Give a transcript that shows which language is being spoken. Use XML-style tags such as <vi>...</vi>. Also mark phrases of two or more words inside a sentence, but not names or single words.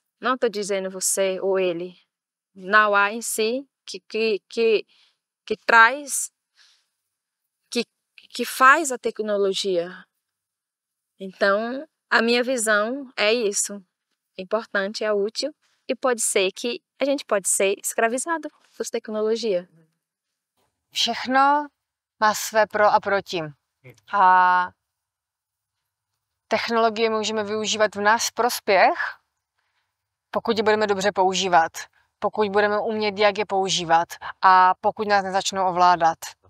<pt>Não estou dizendo você ou ele. Na UA em si, que traz, que faz a tecnologia. Então, a minha visão é isso. É importante, é útil e pode ser que a gente pode ser escravizado por tecnologia.</pt> <cs>Všechno má své pro a proti. A technologie můžeme využívat v náš prospěch, pokud je budeme dobře používat. Pokud budeme umět, jak je používat a pokud nás nezačnou ovládat.</cs>